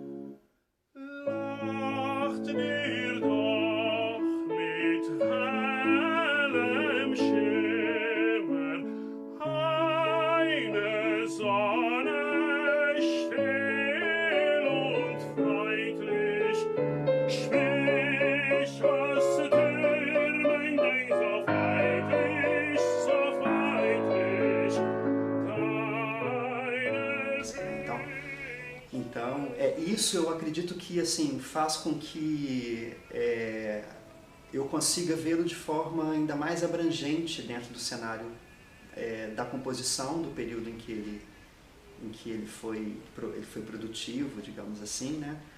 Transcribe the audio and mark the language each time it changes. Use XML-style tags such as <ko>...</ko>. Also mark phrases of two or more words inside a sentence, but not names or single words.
<de>Lacht dir doch mit hellem Schimmer eine Sonne still und freundlich. Sprich aus Türmen, denk so feindlich,</de> <pt>Então, isso eu acredito que assim faz com que eu consiga vê-lo de forma ainda mais abrangente dentro do cenário da composição do período em que ele foi produtivo, digamos assim, né?</pt>